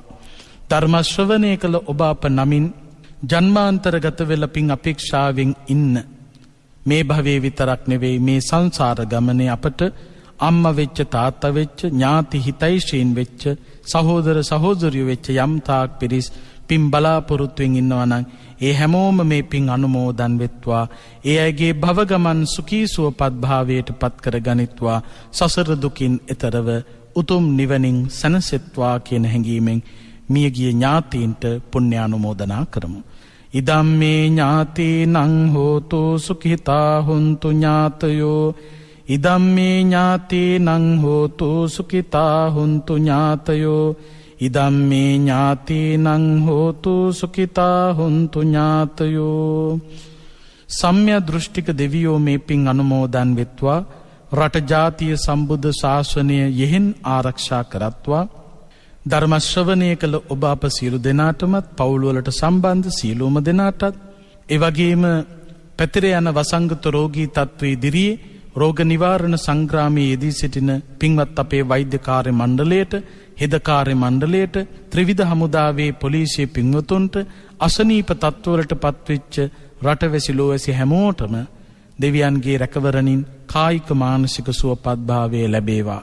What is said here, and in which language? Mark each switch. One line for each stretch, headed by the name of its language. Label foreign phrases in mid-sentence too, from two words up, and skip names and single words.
Sinhala: ධර්ම ශ්‍රවණය කළ ඔබ අප නමින් ජන්මාන්තරගත වෙලා පින් අපේක්ෂාවෙන් ඉන්න මේ භවයේ විතරක් නෙවෙයි මේ සංසාර ගමනේ අපට අම්මා වෙච්ච තාත්තා වෙච්ච ඥාති හිතයිෂීන් වෙච්ච සහෝදර සහෝදරියෝ වෙච්ච යම්තාක් පිරිස් පින් බලාපොරොත්තුෙන් ඉන්නවා නම් ඒ හැමෝම මේ පින් අනුමෝදන් වෙත්වා. ඒ අයගේ භව ගමන් සුඛී සුවපත් භාවයට පත් කර ගනිත්වා. සසර දුකින් එතරව උතුම් නිවනින් සැනසෙත්වා කියන හැඟීමෙන් මියගිය ඥාතීන්ට පුණ්‍යානුමෝදනා කරමු.
Pali: ඉදම්මේ ඥාතීනං හෝතු සුඛිතා හුන්තු ඥාතයෝ. ඉදම්මේ ඥාතීනං හෝතු සුඛිතා හුන්තු ඥාතයෝ. ඉදම්මේ ඥාතීනං හෝතු සුඛිතා හුන්තු ඥාතයෝ.
Sinhala: සම්්‍ය දෘෂ්ටික දෙවියෝ මේ පින් අනුමෝදන් වෙත්වා. රට ජාතිය සම්බුද්ධ ශාසනය යෙහෙන් ආරක්ෂා කරත්වා. ධර්ම ශ්‍රවණය කළ ඔබ අප සියලු දෙනාටමත්, පවුල් වලට සම්බන්ධ සියලුම දෙනාටත්, ඒ වගේම පැතිර යන වසංගත රෝගී තත්ත්වයේ ඉදිරියේ රෝග නිවාරණ සංග්‍රාමයේ යෙදී සිටින පින්වත් අපේ වෛද්‍ය කාර්ය මණ්ඩලයට, හෙද කාර්ය මණ්ඩලයට, ත්‍රිවිධ හමුදාවේ පොලිසිය පින්වතුන්ට, අසනීප තත්ත්වවලට පත්වෙච්ච රටවැසි ලෝවැසි හැමෝටම දෙවියන්ගේ රැකවරණින් කායික මානසික සුවපත් භාවය ලැබේවා.